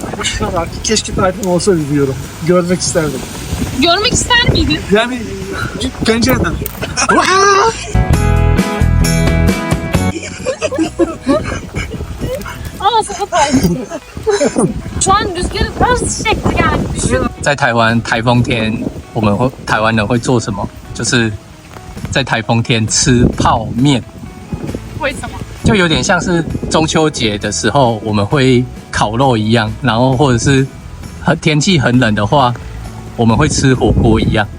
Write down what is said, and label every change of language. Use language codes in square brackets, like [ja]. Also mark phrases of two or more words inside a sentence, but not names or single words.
[tr] Keşke tayfun olsaydı diyorum. Görmek isterdim. Görmek ister miydin? Yani pencereden. Ama sana tayfun. Şu an rüzgarı ters çekti yani. Düşün. [zh] 在台湾台风天，台湾人会做什么？就是在台风天吃泡面，为什么？就有点像是中秋节的时候我们会烤肉一样，然后或者是天气很冷的话，我们会吃火锅一样。